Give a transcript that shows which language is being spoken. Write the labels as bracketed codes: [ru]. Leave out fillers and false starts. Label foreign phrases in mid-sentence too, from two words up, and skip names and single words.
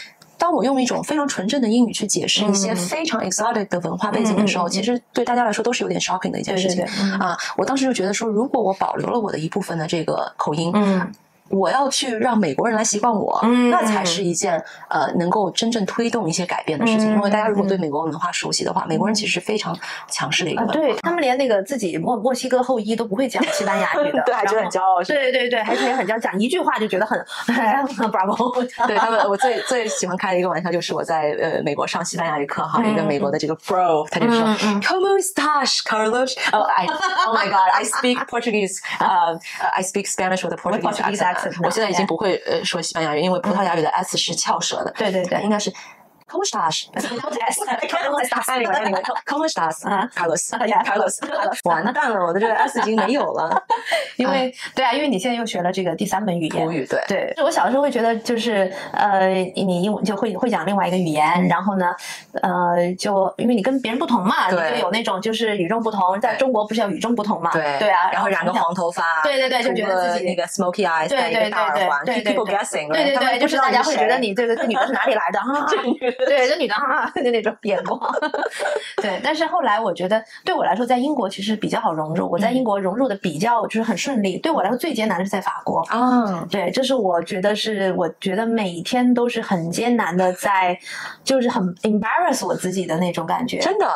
[zh] 当我用一种非常纯正的英语去解释一些非常 exotic 的文化背景的时候，其实对大家来说都是有点 shocking 的一件事情我当时就觉得说，如果我保留了我的一部分的这个口音我要去让美国人来习惯我那才是一件能够真正推动一些改变的事情因为大家如果对美国文化熟悉的话，美国人其实是非常强势的一个文化对，他们连那个自己墨西哥后裔都不会讲西班牙语的对，还觉得很骄傲对，还很骄傲，讲一句话就觉得很bravo 对他们我最喜欢开的一个玩笑就是我在美国上西班牙语课一个美国的这个 bro 他就说 [es] Como estás Carlos [en] oh my god I speak Portuguese I speak Spanish with a Portuguese accent [zh] 我现在已经不会说西班牙语，因为葡萄牙语的 s 是翘舌的。对，应该是 [es] Como estás? Como estás? [zh] Carlos 完蛋了，我的这个 s 已经没有了。因为因为你现在又学了这个第3门语言，母语对。我小的时候会觉得就是你英文就会讲另外一个语言，然后呢就因为你跟别人不同嘛，你就有那种就是与众不同。在中国不是要与众不同嘛？对啊，然后染个黄头发，对，就觉得自己那个 [en] smoky eyes， [zh] 戴一个大耳环 ， [en] people guessing， [zh] 对，就是大家会觉得你这女的是哪里来的对，这女的就那种眼光对，但是后来我觉得对我来说在英国其实比较好融入，我在英国融入的比较就是很顺利，对我来说最艰难的是在法国对，这是我觉得每天都是很艰难的就是很 embarrass 我自己的那种感觉，真的